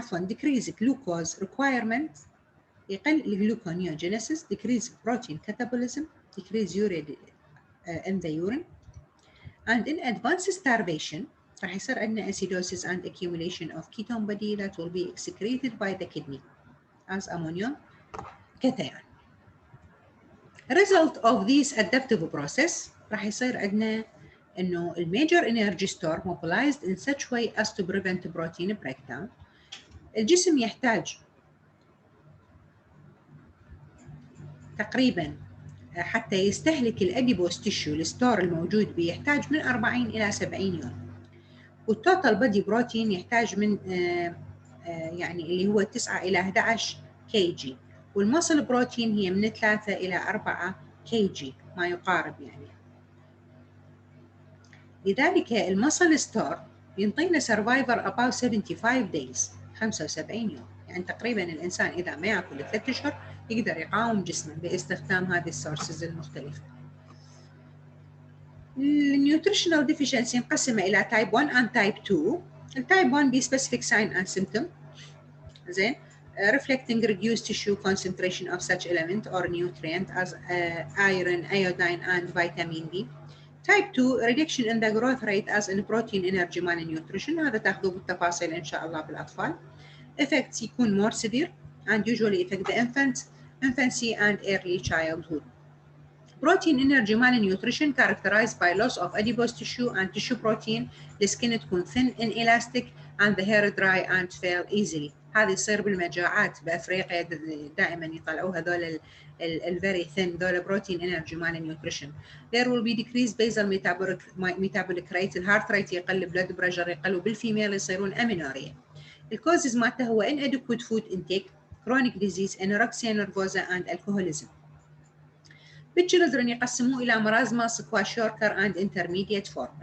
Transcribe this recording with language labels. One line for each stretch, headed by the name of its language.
English: decrease glucose requirement
Arabic: يقل
English: gluconeogenesis, decrease protein catabolism, decrease urea in the urine, and in advanced starvation
Arabic: راح يصير عندنا
English: acidosis and accumulation of ketone body that will be excreted by the kidney as ammonium cation. Result of this adaptive process
Arabic: راح يصير عندنا انه الميجر
English: energy store mobilized in such way as to prevent protein breakdown.
Arabic: الجسم يحتاج تقريبا حتى يستهلك الاديبوس تيشو الستور الموجود به يحتاج من 40 الى 70 يوم، والتوتال بودي بروتين يحتاج من يعني اللي هو 9 الى 11 كي جي، والمصل بروتين هي من 3 الى 4 كي جي ما يقارب يعني. لذلك المصل ستور ينطينا سرفايفر
English: about 75 days
Arabic: 75 يوم، يعني تقريبا الانسان اذا ما ياكل 3 اشهر يقدر يقاوم جسمه باستخدام هذه السورسز المختلفه.
English: النيوتريشنال ديفيشنسي مقسمه الى تايب 1 and تايب 2. التايب 1 بي specific sign and symptom زين reflecting reduced tissue concentration of such element or nutrient as iron, iodine and vitamin D. Type 2 reduction in the growth rate as in protein energy malnutrition،
Arabic: هذا تاخذوه بالتفاصيل ان شاء الله بالاطفال.
English: Effects
Arabic: يكون
English: more severe and usually affect the infancy and early childhood. Protein energy malnutrition characterized by loss of adipose tissue and tissue protein. The skin
Arabic: تكون
English: thin, inelastic and the hair dry and fail easily.
Arabic: هذه يصير بالمجاعات بافريقيا دائما يطلعوا هذول
English: very thin
Arabic: ذول
English: protein energy malnutrition. There will be decreased basal metabolic rate، الهارت rate
Arabic: يقل،
English: blood pressure يقل،
Arabic: وبالفيميل يصيرون
English: amenorrhea.
Arabic: الكوزز مالته هو
English: inadequate food intake, chronic disease, anorexia nervosa and alcoholism. بالchildren
Arabic: يقسموه إلى
English: marasmus, Kwashiorkor and intermediate form.